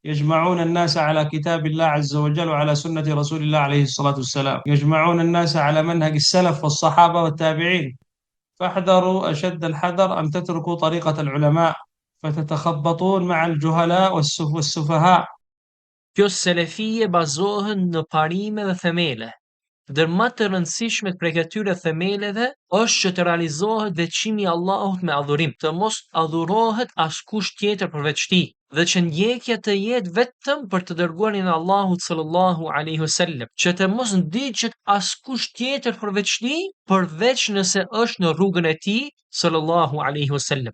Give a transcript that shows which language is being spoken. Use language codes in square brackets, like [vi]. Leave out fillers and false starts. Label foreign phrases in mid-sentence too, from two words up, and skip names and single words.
[ar] يجمعون الناس على كتاب الله عز وجل وعلى سنة رسول الله عليه الصلاة والسلام، يجمعون الناس على منهج السلف والصحابة والتابعين. فاحذروا أشد الحذر أن تتركوا طريقة العلماء فتتخبطون مع الجهلاء والسفهاء. [sq] Kjo selefie bazohen në parime dhe themele. Ndër më të rëndësishmet prej këtyre themeleve është që të realizohet veçimi i Allahut me adhurim, të mos adhurohet askush tjetër përveç tij, dhe që ndjekja të jetë vetëm për të dërguarin e Allahut [ar] صلى الله عليه وسلم, [sq] që të mos ndiqet askush tjetër përveç tij, përveç nëse është në rrugën e tij [ar] صلى الله عليه وسلم.